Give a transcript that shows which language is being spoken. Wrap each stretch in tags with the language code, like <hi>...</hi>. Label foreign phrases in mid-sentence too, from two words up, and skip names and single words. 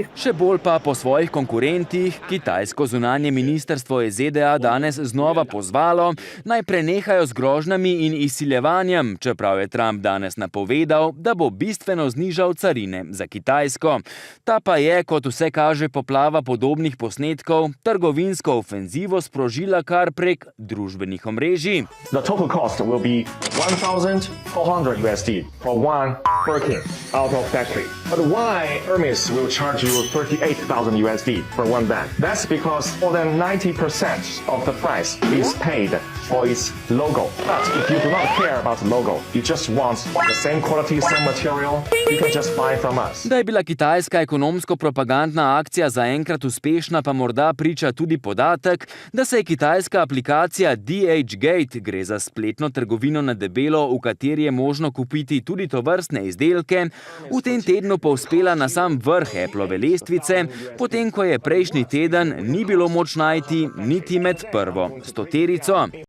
<sl>Še bolj pa po svojih konkurentih. Kitajsko zunanje ministrstvo je ZDA danes znova pozvalo, naj prenehajo z grožnjami in izsiljevanjem, čeprav je Trump danes napovedal, da bo bistveno znižal carine za Kitajsko. Ta pa je, kot vse kaže poplava podobnih posnetkov, trgovinsko ofenzivo sprožila kar prek družbenih omrežij.</sl> <en>The total cost will be $1,400 USD for one Birkin out of factory. But why Hermes will charge you $38,000 USD for one bag? That's because more than 90% of the price is paid for its logo. But if you do not care about the logo, you just want the same quality, same material, you can just buy from us.</en> <sl>Da je bila kitajska ekonomsko-propagandna akcija zaenkrat uspešna, pa morda priča tudi podatek, da se je kitajska aplikacija DHgate, gre za spletno trgovino na debelo, v kateri je možno kupiti tudi tovrstne izdelke, v tem tednu povzpela na sam vrh Applove lestvice, potem ko je prejšnji teden ni bilo moč najti niti med prvo 100-terico.</sl>